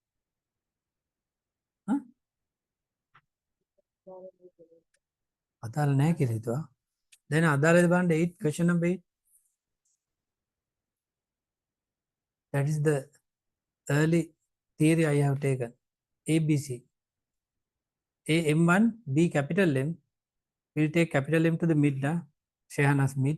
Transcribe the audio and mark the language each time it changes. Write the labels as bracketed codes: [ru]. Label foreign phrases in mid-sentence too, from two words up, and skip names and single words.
[si] Huh? අදාළ නැහැ කියලා හිතුවා. [en] Then [si] අදාළද බලන්න [en] 8 question number 8. That is the early theory I have taken. ABC. A M1 B capital M. We'll take capital M to the mid now. Shehana's mid.